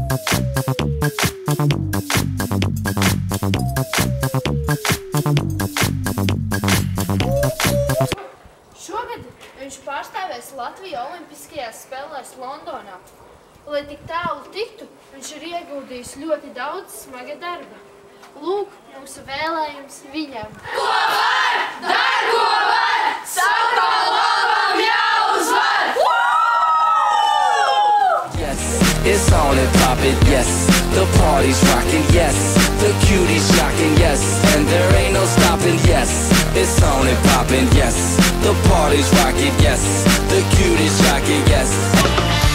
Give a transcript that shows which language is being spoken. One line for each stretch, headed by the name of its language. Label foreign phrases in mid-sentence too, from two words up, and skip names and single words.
Latvian: Šogad viņš pārstāvēs Latviju olimpiskajās spēlēs Londonā. Lai tik tālu tiktu, viņš ir ieguldījis ļoti daudz smaga darba. Lūk, mūsu vēlējums viņam. Ko var? Dar, ko var! Saukal labam jāuzvar!
English: Yes, it's on and poppin', yes. The party's rockin', yes. The cuties shockin', yes. And there ain't no stoppin', yes. It's on and poppin', yes. The party's rockin', yes. The cuties shockin', yes.